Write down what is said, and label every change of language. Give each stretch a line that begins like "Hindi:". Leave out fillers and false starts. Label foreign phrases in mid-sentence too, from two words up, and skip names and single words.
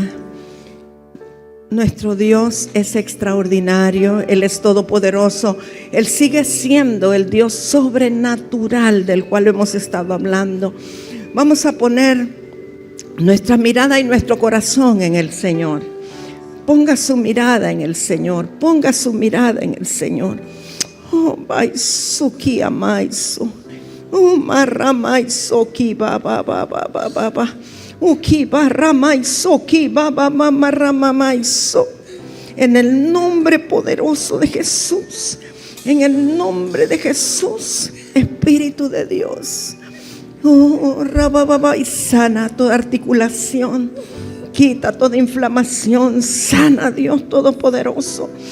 Spanish: Nuestro Dios es extraordinario, Él es todopoderoso. Él sigue siendo el Dios sobrenatural del cual hemos estado hablando. Vamos a poner nuestra mirada y nuestro corazón en el Señor. Ponga su mirada en el Señor, ponga su mirada en el Señor. Oh, baisuki amaisu. Marramaiso ki ba ba ba ba ba ba ba. En el nombre poderoso de Jesús, en el nombre de Jesús, Espíritu de Dios, y sana toda articulación, quita toda inflamación, sana, Dios Todopoderoso.